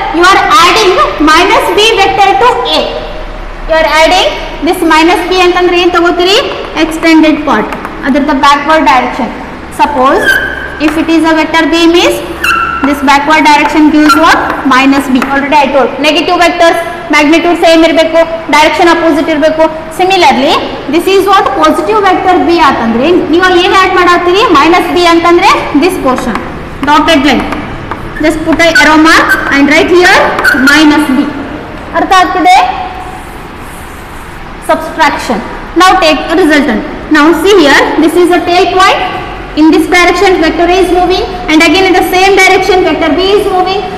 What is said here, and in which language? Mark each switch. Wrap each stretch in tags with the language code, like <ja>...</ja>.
<en>You are adding minus b vector to a. You are adding this minus b</en> <kn>ಅಂತಂದ್ರೆ ಏನು ತಗೋತೀರಿ?</kn> <en>Extended part, ಅದರ the backward direction. Suppose if it is a vector b means this backward direction gives what? Minus b. Already I told. Negative vectors magnitude same ಇರಬೇಕು, direction opposite ಇರಬೇಕು. Similarly this is what?</en> <kn>Positive vector b ಅಂತಂದ್ರೆ ನೀವು ಅಲ್ಲಿ ಏನು add ಮಾಡಾತೀರಿ?</kn> <en>minus b ಅಂತಂದ್ರೆ this portion, dotted line. Just put a arrow mark and write here minus b.</en> <kn>ಅರ್ಥ ಆಗ್ತಿದೆ?</kn> <en>Subtraction. Now take a resultant. Now see here, this is a tail point. In this direction vector a is moving, and again in the same direction vector b is moving.</en>